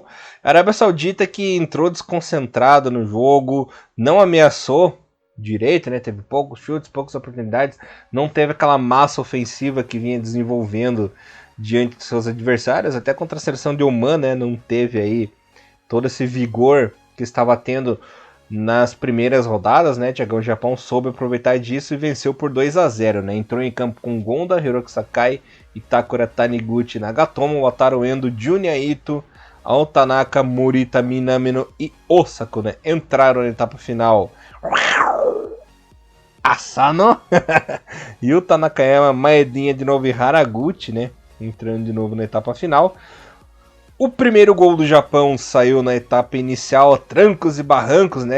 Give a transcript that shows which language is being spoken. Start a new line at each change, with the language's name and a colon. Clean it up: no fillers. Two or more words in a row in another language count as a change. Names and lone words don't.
Portuguese: A Arábia Saudita, que entrou desconcentrado no jogo, não ameaçou direito, né, teve poucos chutes, poucas oportunidades, não teve aquela massa ofensiva que vinha desenvolvendo diante de seus adversários, até contra a seleção de Oman, né, não teve aí todo esse vigor que estava tendo nas primeiras rodadas, né, Thiagão? O Japão soube aproveitar disso e venceu por 2-0, né? Entrou em campo com Gonda, Hiroki Sakai, Itakura Taniguchi, Nagatomo, Wataru Endo, Junya Ito, Altanaka, Morita Minamino e Osako, né? Entraram na etapa final Asano Yuta Nakayama, Maedinha de novo e Haraguchi, né? Entrando de novo na etapa final. O primeiro gol do Japão saiu na etapa inicial, trancos e barrancos, né?